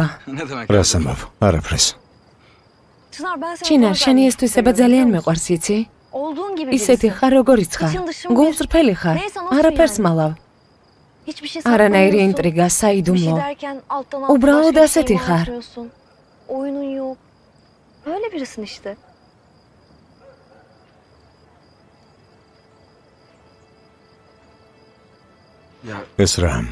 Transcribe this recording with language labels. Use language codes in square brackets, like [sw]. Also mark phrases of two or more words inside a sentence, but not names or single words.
[ka] რას ამბობ? არაფერს. ჩინარ, შენი ეს თვისება ძალიან მეყვარს, იცი? ისეთი ხარ, როგორიც ხარ. გულწრფელი ხარ. არაფერს მალავ. არანაირი ინტრიგა, საიდუმლო. უბრალოდ ასეთი ხარ. [tr] Öyle birisin işte. [ka] ესრა.